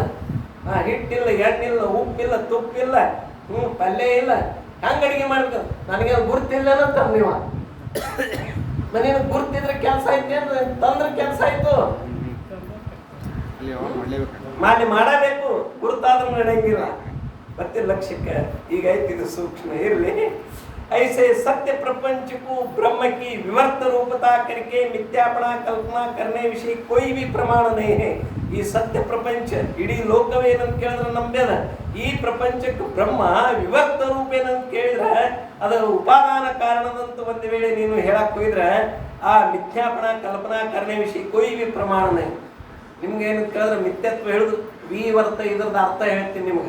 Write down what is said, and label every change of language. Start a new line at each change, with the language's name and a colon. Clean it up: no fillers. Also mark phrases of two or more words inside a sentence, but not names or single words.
Kannada: ಹಿಟ್ಟಿಲ್ಲ, ಎಣ್ಣಿಲ್ಲ, ಉಪ್ಪಿಲ್ಲ, ತುಪ್ಪಿಲ್ಲ, ಪಲ್ಯ ಇಲ್ಲ, ಹೆಂಗ್ ಅಡಿಗೆ ಮಾಡ್ಬೇಕು? ನನಗೆ ಗುರ್ತಿಲ್ಲ ಅಂತ ನೀವು ಮನೇನ ಗುರ್ತಿದ್ರೆ ಕೆಲಸ ಐತಿ ಅಂದ್ರೆ ತಂದ್ರೆ ಕೆಲಸ ಆಯ್ತು. ಮಾಡಬೇಕು, ಗುರುತಾದ್ರೂ ನಡೆಯಂಗಿಲ್ಲ. ಮತ್ತೆ ಲಕ್ಷ್ಯಕ್ಕೆ ಈಗ ಐತಿ, ಇದು ಸೂಕ್ಷ್ಮ ಇರಲಿ.
Hindi: ऐसे सत्य प्रपंच को ब्रह्म की विवर्त रूपता करके मिथ्यापना कल्पना करने विषय कोई भी प्रमाण नहीं है.
Kannada: ಈ ಸತ್ಯ ಪ್ರಪಂಚ ಇಡೀ ಲೋಕವೇನಂತ ಕೇಳಿದ್ರೆ ನಂಬ್ಯದ. ಈ ಪ್ರಪಂಚಕ್ಕೆ ಬ್ರಹ್ಮ ವಿವರ್ತ ರೂಪ ಏನಂತ ಕೇಳಿದ್ರೆ ಅದರ ಉಪಾದಾನ ಕಾರಣದಂತ ಒಂದು ವೇಳೆ ನೀನು ಹೇಳಕ್ ಹೋಗಿದ್ರೆ ಆ
Hindi: मिथ्यापना कल्पना करने विषय कोई भी प्रमाण नहीं.
Kannada: ನಿಮ್ಗೆ ಏನಂತ ಕೇಳಿದ್ರೆ ಮಿಥ್ಯತ್ವ ಹೇಳುದು ವಿವರ್ತ, ಇದ್ರದ್ದು ಅರ್ಥ ಹೇಳ್ತೀನಿ ನಿಮ್ಗೆ.